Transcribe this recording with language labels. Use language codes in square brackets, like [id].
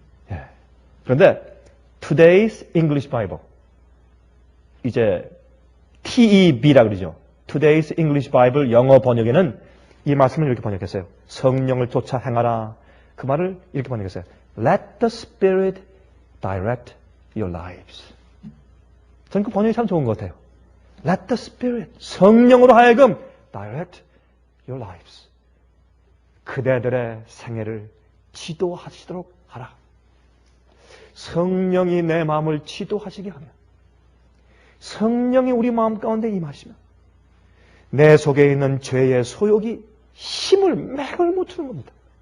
[ko] 예. 그런데 Today's English Bible, 이제 TEB라 그러죠. Today's English Bible 영어 번역에는 이 말씀을 이렇게 번역했어요. 성령을 쫓아 행하라. 그 말을 이렇게 번역했어요. [en] Let the Spirit direct your lives. [ko] 저는 그 번역이 참 좋은 것 같아요. [en] Let the Spirit, [ko] 성령으로 하여금 [en] direct your lives. [ko] 그대들의 생애를 지도하시도록 하라. 성령이 내 마음을 지도하시게 하면, 성령이 우리 마음 가운데 임하시면 내 속에 있는 죄의 소욕이 힘을 맥을 못 추는 겁니다.